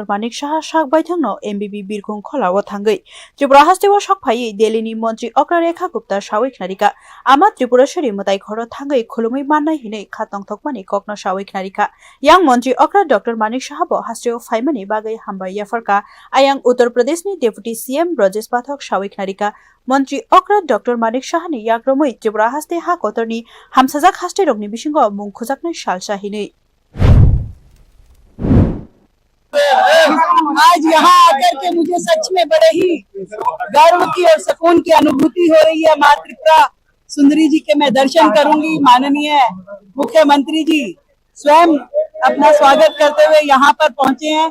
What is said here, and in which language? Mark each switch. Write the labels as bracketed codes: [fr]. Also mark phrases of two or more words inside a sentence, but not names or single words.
[trp] Manik Saha Shak Baithangno MBB Birkhung Kholawo Thangai Tripura Hastiwo Shokphai Delhi ni Montri Okra Rekha Gupta Shawik Narika Amat Tripureshwari Mutai Khoro Thangai Khulumui Mannai Hinai Khatong Thokmani Kokno Shawik Narika Yang Montri Okra Dr. Manik Saha bo Hastiwo Faimani Bagai Hambai Yafarka Ayang Uttar Pradesh ni [en] Deputy CM [trp] Brajesh Pathak Shawik Narika Montri Okra Dr. Manik Saha ni Yakromui Tripura Haste Ha Kotorni Hamsajak Haste Rokni Bisingo Mung Khujaknai Salsa Hinai [hi] आज यहाँ आकर के मुझे सच में बड़े ही गर्व की और सुकून की अनुभूति हो रही है। माँ त्रिपुरा सुंदरी जी के मैं दर्शन करूंगी। माननीय मुख्यमंत्री जी स्वयं अपना स्वागत करते हुए यहाँ पर पहुंचे हैं।